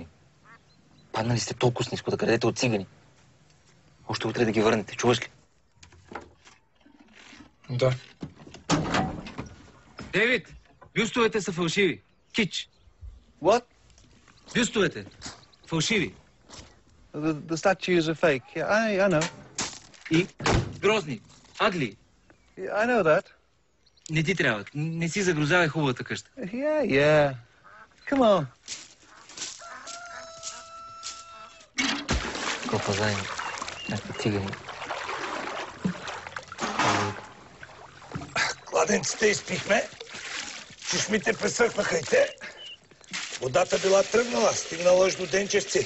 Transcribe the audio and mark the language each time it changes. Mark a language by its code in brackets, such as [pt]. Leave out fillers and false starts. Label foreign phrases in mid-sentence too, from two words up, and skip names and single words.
[bg] Паднали сте толкова ниска да крадете от цигани. Още утре да ги върнете, чуваш ли? Да. Дейвид, бюстовете са фалшиви. Кич. [en] What? [bg] Бюстовете. Фалшиви. [en] The statues are fake. Yeah, I know. [bg] И грозни. Агли. [en] Yeah, I know that. [bg] Не ти трябва. Не си загрузявай хубавата къща. [en] Yeah. Come on. [bg] Копа заедно. Някакви цигани. Кладенците изпихме, чешмите пресъхнаха и те. Водата била тръгнала, стигнала аж до Денчевци.